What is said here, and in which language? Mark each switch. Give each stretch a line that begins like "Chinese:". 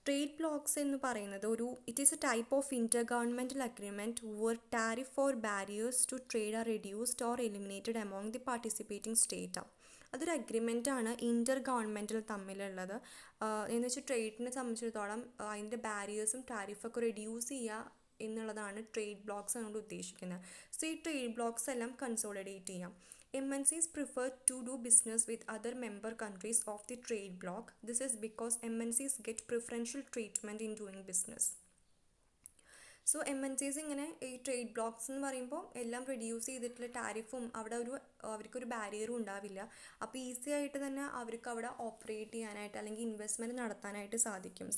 English: trade blocs
Malayalam: എന്ന് പറയുന്നത്
English: It is a type of intergovernmental agreement where tariff or barriers to trade are reduced or eliminated among the participating state.
Malayalam: അതൊരു അഗ്രിമെൻറ്റാണ് ഇൻ്റർ governmental തമ്മിലുള്ളത്. എന്ന് വെച്ചാൽ ട്രേഡിനെ സംബന്ധിച്ചിടത്തോളം അതിൻ്റെ ബാരിയേഴ്സും ടാരിഫൊക്കെ reduce ചെയ്യുക എന്നുള്ളതാണ് ട്രേഡ് ബ്ലോക്സ് കൊണ്ട് ഉദ്ദേശിക്കുന്നത്. സോ ഈ ട്രേഡ് ബ്ലോക്സ് എല്ലാം കൺസോളിഡേറ്റ് ചെയ്യാം.
English: MNCs prefer to do business with other member countries of the trade bloc. This is because MNCs get preferential treatment in doing business.
Malayalam: So MNCs ഇങ്ങനെ ഈ trade blocks എന്ന് പറയുമ്പോൾ എല്ലാം reduce ചെയ്തിട്ടുള്ള ടാരിഫും അവിടെ അവർക്കൊരു ബാരിയറും ഉണ്ടാവില്ല. അപ്പോൾ ഈസി ആയിട്ട് തന്നെ അവർക്ക് അവിടെ ഓപ്പറേറ്റ് ചെയ്യാനായിട്ട് അല്ലെങ്കിൽ ഇൻവെസ്റ്റ്മെൻറ്റ് നടത്താനായിട്ട് സാധിക്കും.